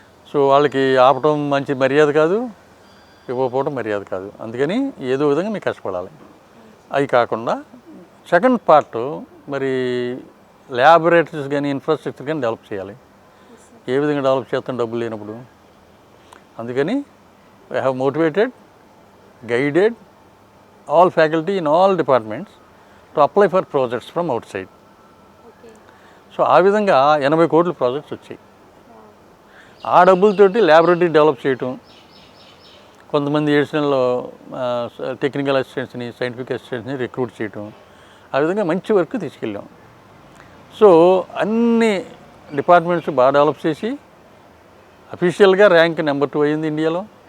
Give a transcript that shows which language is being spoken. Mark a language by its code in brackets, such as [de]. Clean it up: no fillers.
[te] So వాళ్ళకి ఆపటం మంచి మర్యాద కాదు, ఇవ్వకపోవడం మర్యాద కాదు. అందుకని ఏదో విధంగా మీకు కష్టపడాలి. అవి కాకుండా సెకండ్ పార్ట్ మరి ల్యాబొరేటరీస్ కానీ ఇన్ఫ్రాస్ట్రక్చర్ కానీ డెవలప్ చేయాలి. ఏ విధంగా డెవలప్ చేస్తాం డబ్బులు లేనప్పుడు? అందుకని [en] I have motivated, guided all faculty in all departments to apply for projects from outside. [te] So ఆ విధంగా 80 కోట్ల ప్రాజెక్ట్స్ వచ్చాయి. ఆ డబ్బులతోటి ల్యాబొరేటరీ డెవలప్ చేయటం, కొంతమంది ఎడిషనల్ టెక్నికల్ అసిస్టెంట్స్ని, సైంటిఫిక్ అసిస్టెంట్స్ని రిక్రూట్ చేయటం, ఆ విధంగా మంచి వర్క్ తీసుకెళ్ళాం. సో అన్ని డిపార్ట్మెంట్స్ బాగా డెవలప్ చేసి అఫీషియల్గా ర్యాంక్ నెంబర్ 2 అయింది ఇండియాలో.